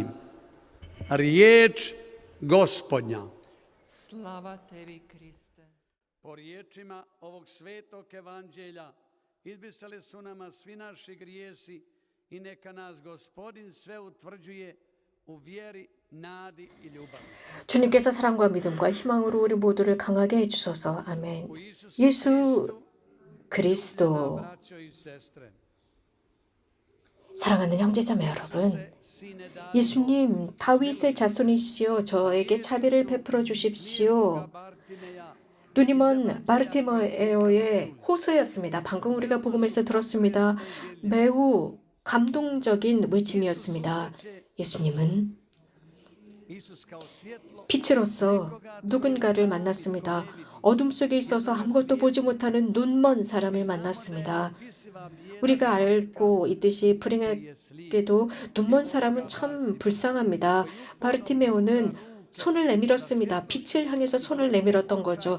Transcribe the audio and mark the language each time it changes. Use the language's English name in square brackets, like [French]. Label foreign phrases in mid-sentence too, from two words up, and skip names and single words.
[Croatian] Riječ Gospodnja. Slava tebi, Kriste. Po riječima ovog Svetog Evanđelja izbrisali su nama svi naši grijesi i neka nas Gospodin sve utvrđuje u vjeri, nadi i ljubavi. [Korean] 주님께서 사랑과 믿음과 희망으로 우리 모두를 강하게 해주소서. 아멘. 예수 그리스도. [Croatian] Braćo i sestre, [Korean] 사랑하는 형제자매 여러분, [Croatian] sine [Korean] 예수님 다윗의 자손이시여 저에게 자비를 베풀어 주십시오. Bartimeja, 눈이 먼 바르티메오의 호소였습니다. 방금 우리가 복음에서 들었습니다. 매우 감동적인 외침이었습니다. 예수님은 [Croatian] Isus kao svjetlo [Korean] 빛으로서 누군가를 만났습니다. 어둠 속에 있어서 아무것도 보지 못하는 눈먼 사람을 만났습니다. 우리가 알고 있듯이 불행하게도 눈먼 사람은 참 불쌍합니다. 바르티메오는 손을 내밀었습니다. 빛을 향해서 손을 내밀었던 거죠.